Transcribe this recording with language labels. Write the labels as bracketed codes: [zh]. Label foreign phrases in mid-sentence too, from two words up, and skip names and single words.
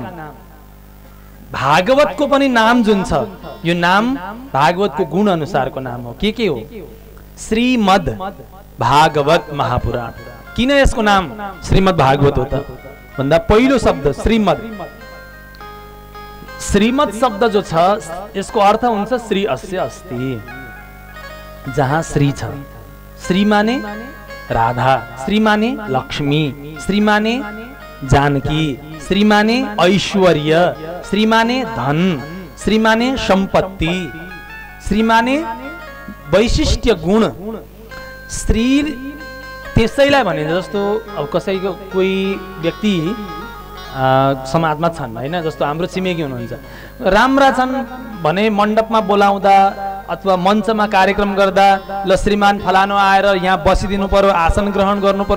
[ne] भागवतको पनि नाम जुन छ, यो नाम भागवतको गुण अनुसारको नाम हो। के हो? श्रीमद् भागवत महापुराण। किन यसको नाम श्रीमद् भागवत हो त भन्दा पहिलो शब्द श्रीमद्। श्रीमद् शब्द जो छ यसको अर्थ हुन्छ [sa] श्री अस्य अस्ति, [ne] जहाँ श्री छ। श्री माने राधा, श्री माने लक्ष्मी, श्री माने जानकी, श्री माने ऐश्वर्य, श्री माने धन, श्री माने सम्पत्ति, श्री माने वैशिष्ट्य गुण। श्री त्यसैलाई भने जस्तो अब कसैको कोही व्यक्ति समाजमा छन् हैन, जस्तो हाम्रो छिमेकी हुनुहुन्छ, राम्रा छन् भने मण्डपमा बोलाउँदा अथवा मञ्चमा कार्यक्रम गर्दा ल श्रीमान फलानो आएर यहाँ बसिदिनु पर्यो, आसन ग्रहण गर्नु पर्यो।